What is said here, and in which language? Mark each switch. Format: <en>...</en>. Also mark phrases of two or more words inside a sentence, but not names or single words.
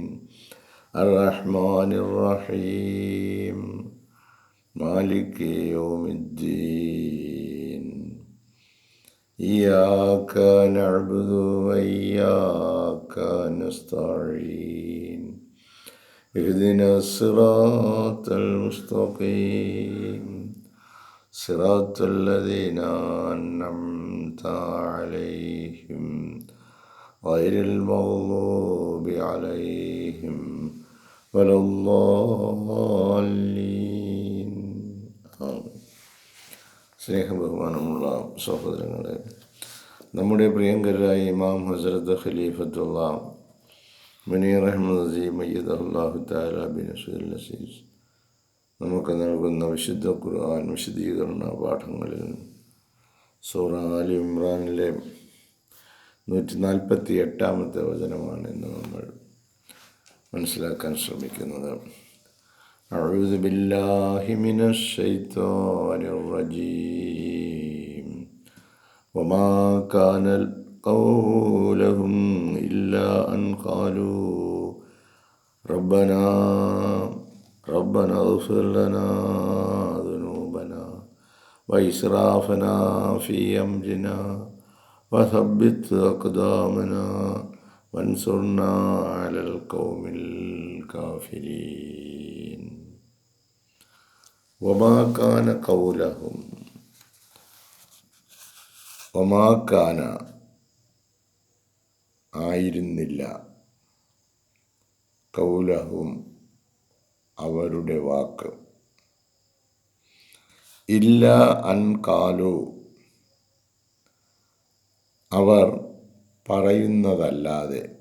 <ar>الرحمن الرحيم. مالك يوم الدين. إياك نعبد وإياك نستعين. اهدنا الصراط المستقيم صراط الذين أنعمت عليهم غير المغضوب عليهم ولا الضالين.</ar> <ml>സ്നേഹബഹുമാനമുള്ള സഹോദരങ്ങളെ, നമ്മുടെ പ്രിയങ്കരായ ഇമാം ഹസ്രത്ത് ഖലീഫത്തുള്ള മുനീർ അഹ്മദ് അസീം</ml> <ar>أيده الله تعالى بنصره العزيز</ar> <ml>നമുക്ക് നൽകുന്ന വിശുദ്ധ ഖുർആൻ വിശദീകരണ പാഠങ്ങളിൽ സൂറ ആലി ഇമ്രാനിലെ 148-ാമത്തെ വചനമാണ് ഇന്ന് നമ്മൾ മനസ്സിലാക്കാൻ ശ്രമിക്കുന്നത്.</ml> <ar>أعوذ بالله من الشيطان الرجيم. وما كان قولهم إلا أن قالوا ربنا اغفر لنا ذنوبنا وإسرافنا في أمرنا وثبت أقدامنا وانصرنا على القوم الكافرين. وما كان قولهم وما كان</ar> <ml>ആയിരുന്നില്ല കൗലഹും അവരുടെ വാക്ക്</ml> <ar>إلا أن قالوا</ar> <ml>അവർ പറയുന്നതല്ലാതെ</ml>